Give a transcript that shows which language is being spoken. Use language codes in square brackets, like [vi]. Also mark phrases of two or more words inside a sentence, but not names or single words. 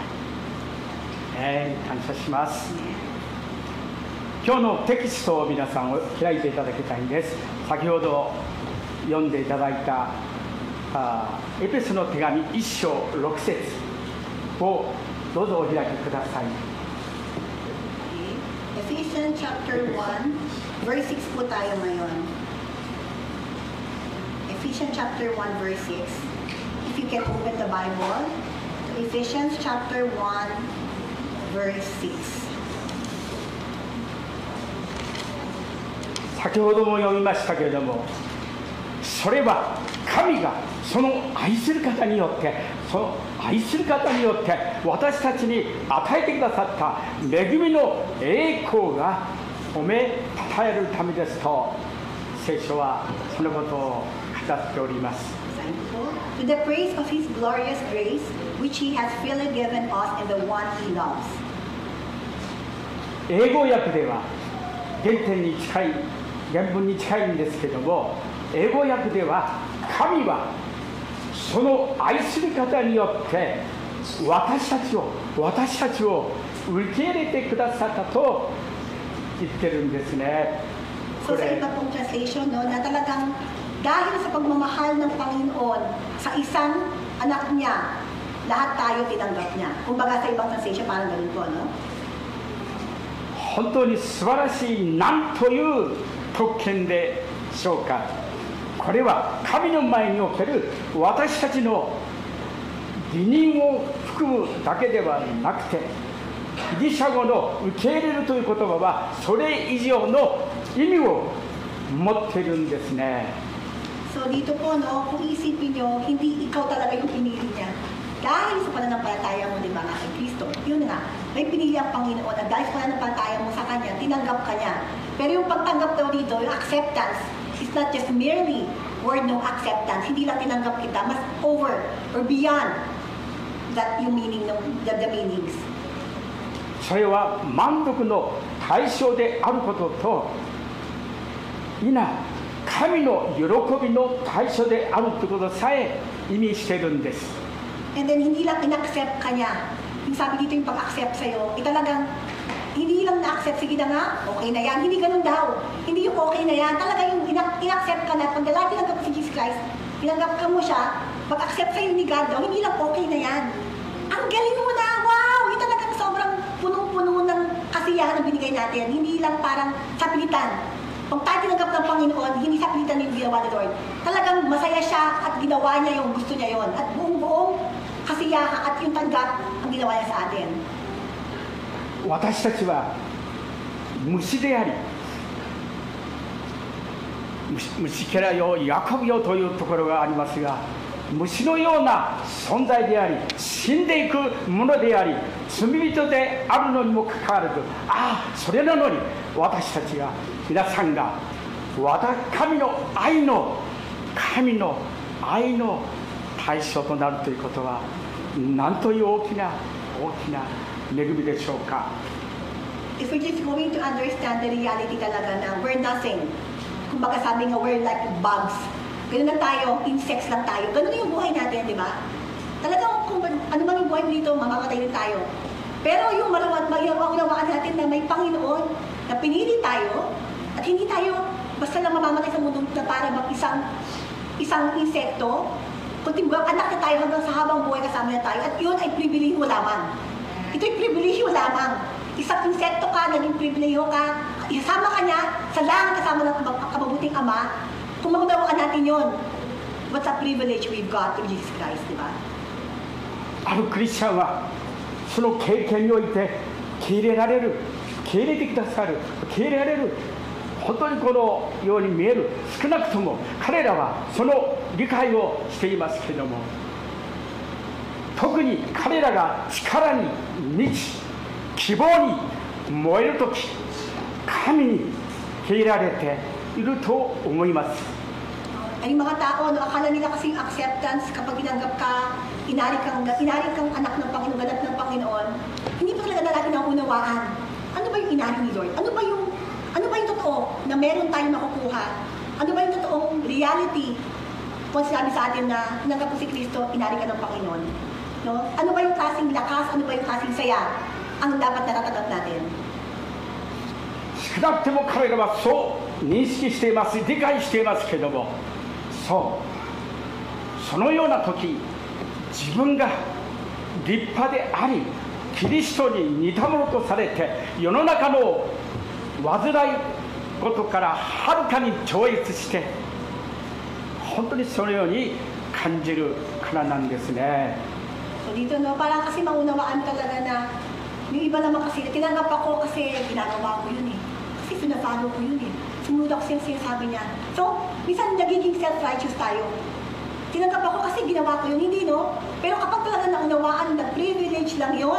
[ja] 感謝します。今日のテキストを皆さんを開いていただきたいんです。先ほど読んでいただいたエペソの手紙1章6節をどうぞお開きください。 [en] Ephesians chapter 1, verse 6 [tl] po tayo ngayon. [en] Ephesians chapter 1, verse 6. If you can open the Bible, Ephesians chapter 1, verse 6. [ja] 先ほども読みましたけれども、それは神がその愛する方によって私たちに与えてくださった恵みの栄光が褒めたたえるためですと聖書はそのことを語っております。 [en] To the praise of His glorious grace, which He has freely given us in the one He loves. [ja] 英語訳では原文に近いんですけども、英語訳では神はその愛する方によって私たちを受け入れてくださったと言ってるんですね。 [tl] So sa iba pong translation, no, na talagang dahil sa pagmamahal ng Panginoon sa isang anak niya, lahat tayo tinanggap niya. Kumbaga sa ibang translation, parang ganun po, no? [ja] 本当に素晴らしい何という特権でしょうか。これは神の前における私たちの義任を含むだけではなくて、ギリシャ語の受け入れるという言葉はそれ以上の意味を持っているんですね。 [tl] So dito po, no, kung isipin nyo, hindi ikaw talaga yung pinili niya. Dahil sa pananampalataya mo, di ba, nga kay Kristo, yun na, may pinili ang Panginoon at dahil sa pananampalataya mo sa Kanya, tinanggap ka niya. Pero yung pagtanggap daw dito, yung acceptance, [en] is not just merely word no acceptance. [tl] Hindi lang tinanggap kita, mas [en] over or beyond that [tl] yung meaning, [en] the meanings. [ja] それは満足の対象であることと、神の喜びの対象であるということさえ意味しているんです。 [en] And then [tl] hindi lang in-accept ka niya. Yung sabi dito yung pag-accept sa'yo, talagang hindi lang na-accept, sige na nga, okay na yan. Hindi ganun daw. Hindi yung okay na yan. Talaga yung in-accept ka na, pag dalawa tinanggap si Jesus Christ, tinanggap ka mo siya, pag-accept sa'yo ni God daw, hindi lang okay na yan. Ang galing mo na, wow! Yung talagang sobrang punong-puno ng kasiyahan na binigay natin. Hindi lang parang sapilitan. Pag tayo tinanggap ng Panginoon, hindi sapilitan yung ginawa ni Lord. Talagang masaya siya at ginawa niya yung gusto niya yon. At buong-buong kasiyahan at yung tanggap ang ginawa niya sa atin. [ja] 私たちは虫であり、虫けらよ、ヤコブよというところがありますが、虫のような存在であり、死んでいくものであり、罪人であるのにもかかわらず、それなのに私たちが、皆さんが神の愛の対象となるということは、なんという大きな恵みでしょうか。 [en] If we're just going to understand the reality [tl] talaga na [en] we're nothing. [tl] Kumbaga sabi nga, [en] we're like bugs. [tl] Ganun lang tayo, insects lang tayo. Ganun yung buhay natin, di ba? Talagang kung ano man yung buhay dito, mamamatay din tayo. Pero yung maunawaan natin na may Panginoon na pinili tayo at hindi tayo basta lang mamamatay sa mundo na para bang isang insekto, kundi anak na tayo hanggang sa habang buhay kasama na tayo at yun ay pribilehiyo lamang. Ito'y pribilehiyo lamang. Isang insekto ka, naging pribilehiyo ka, isama ka niya sa langit kasama ng kababuting Ama, kung maunawaan natin yun. [en] What's a privilege we've got in Jesus Christ, [tl] di ba? [ja] あるクリスチャンはその経験において受け入れてくださる、受け入れられる、本当にこのように見える。少なくとも彼らはその理解をしていますけれども、特に彼らが力に満ち希望に燃えるとき、神に受け入れられていると思います。 [tl] Ay mga tao, no, akala nila kasi acceptance kapag tinanggap ka, inari kang anak ng Panginoon, ganap ng Panginoon, hindi pa talaga natin naunawaan. Ano ba yung inari ni Lord? Ano ba yung totoo na meron tayong makukuha? Ano ba yung totoong reality kung sinabi sa atin na tinanggap mo si Kristo, inari ka ng Panginoon? No? Ano ba yung klaseng lakas, ano ba yung klaseng saya ang dapat natatanggap natin? [ja] 少なくても彼らはそう認識しています、理解していますけれども、 そのような時、自分が立派でありキリストに似たものとされて、世の中の煩い事からはるかに超越して、本当にそのように感じるからなんですね。 [tl] So dito no, parang kasi maunawaan talaga na yung iba naman kasi, tinanggap ako kasi ginagawa ko yun eh. Kasi sinasalo ko yun eh. Sumunod ako sa sinasabi niya. So, minsan nagiging self-righteous tayo. Tinanggap ako kasi ginawa ko yun, hindi no? Pero kapag talaga naunawaan, na-privilege lang yun.